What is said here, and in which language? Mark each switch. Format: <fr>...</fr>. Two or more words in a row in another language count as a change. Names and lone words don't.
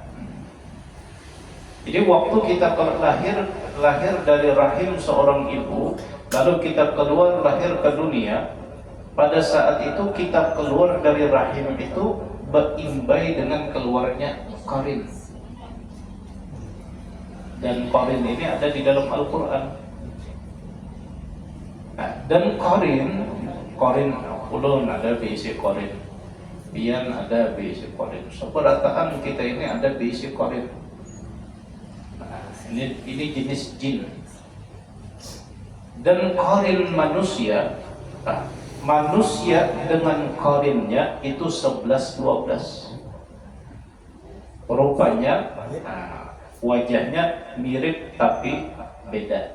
<id>Jadi waktu kita lahir dari rahim seorang ibu, lalu kita keluar lahir ke dunia, pada saat itu kita keluar dari rahim itu berimbai dengan keluarnya qarin. Dan qarin ini ada di dalam Al-Quran.</id> <bjn>Nah, dan qarin ulun ada bisi qarin, pian ada bisi qarin. Seperataan kita ini ada bisi qarin.</bjn> <id>Ini jenis jin. Dan qarin manusia, manusia dengan qarinnya itu 11-12. Rupanya wajahnya mirip tapi beda.</id>